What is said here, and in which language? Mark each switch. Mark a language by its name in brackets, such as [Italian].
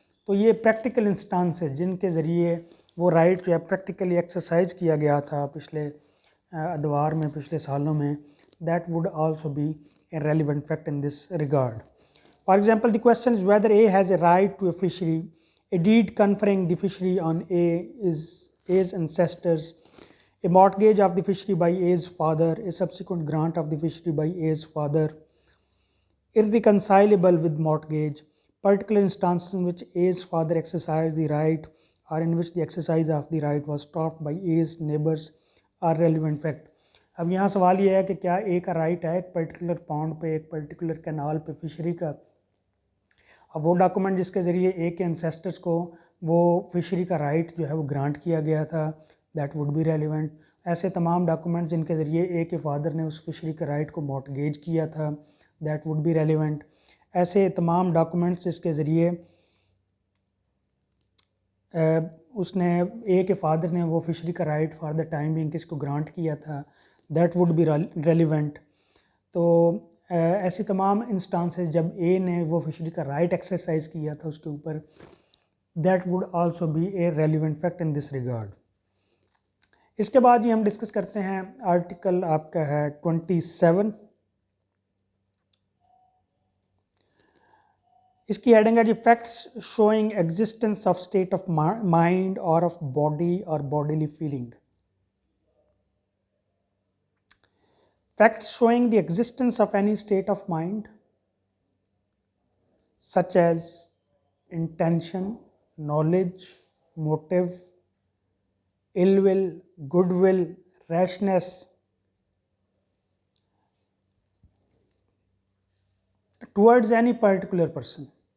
[Urdu] تو یہ پریکٹیکل انسٹانسز جن کے ذریعے وہ رائٹ جو ہے پریکٹیکلی ایکسرسائز کیا گیا تھا پچھلے ادوار میں, پچھلے سالوں میں, [English] That would also be a relevant fact in this regard. For example, the question is whether A has a right to a fishery, a deed conferring the fishery on A's ancestors, a mortgage of the fishery by A's father, a subsequent grant of the fishery by A's father, irreconcilable with mortgage, particular instances in which A's father exercised the right or in which the exercise of the right was stopped by A's neighbors are relevant fact. [Urdu] اب یہاں سوال یہ ہے کہ کیا اے کا right ہے ایک پرٹیکولر پونڈ پہ, ایک پرٹیکولر کینال پہ فشری کا. اب وہ ڈاکومنٹ جس کے ذریعے اے کے انسیسٹرز کو وہ فشری کا رائٹ جو ہے وہ گرانٹ کیا گیا تھا, [English] That would be relevant. [Urdu] ایسے تمام ڈاکومنٹ جن کے ذریعے اے کے فادر نے اس فشری کا رائٹ کو مارٹگیج کیا تھا, [English] That would be relevant. [Urdu] ایسے تمام ڈاکومنٹس جس کے ذریعے اس نے اے کے فادر نے وہ فشری کا right [English] for the time being [Urdu] کس کو گرانٹ کیا تھا, [English] That would be relevant. [Urdu] تو ایسی تمام انسٹانسز جب اے نے وہ فشری کا رائٹ ایکسرسائز کیا تھا اس کے اوپر, [English] That would also be a relevant fact in this regard. [Urdu] اس کے بعد یہ ہم ڈسکس کرتے ہیں آرٹیکل آپ کا ہے 27. اس کی ہیڈنگ ہے جی [English] Facts showing existence of state of mind اور of body اور bodily feeling. Facts showing the existence of any state of mind, such as intention, knowledge, motive, ill will, goodwill, rashness, towards any particular person.